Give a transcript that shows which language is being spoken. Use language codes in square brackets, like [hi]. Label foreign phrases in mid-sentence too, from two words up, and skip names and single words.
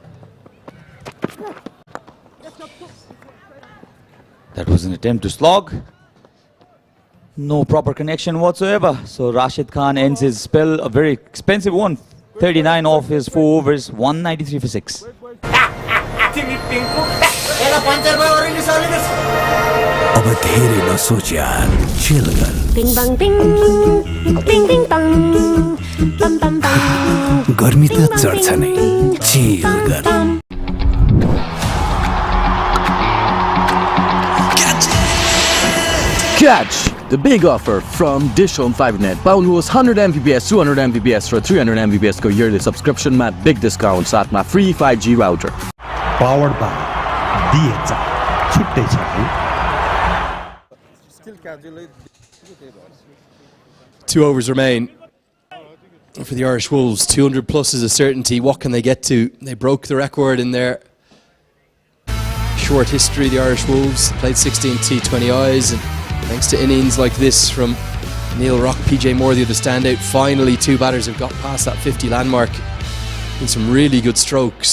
[en] That was an attempt to slog. No proper connection whatsoever. So Rashid Khan ends his spell, a very expensive one. 39 off his 4 overs, 193 for 6. [ne] अब धेरै नसोच यार, chill गर. Bing bang bing, bing bing bang, bam bam bam. गर्मी त चढ्छ नै, chill गर. [en] Catch the big offer from DishHome 5net. [ne] पाउनुहोस् 100 Mbps, 200 Mbps र 300 Mbps को [en] yearly subscription [ne] मा [en] big discount [ne] साथमा [en] free 5G router. Powered by DHA. [ne] छुट्टै छ है. [en] 2 overs remain for the Irish Wolves. 200 plus is a certainty. What can they get to? They broke the record in their short history, the Irish Wolves. Played 16 T20Is, and thanks to innings like this from Neil Rock, PJ Moore, the other standout, finally 2 batters have got past that 50 landmark in some really good strokes.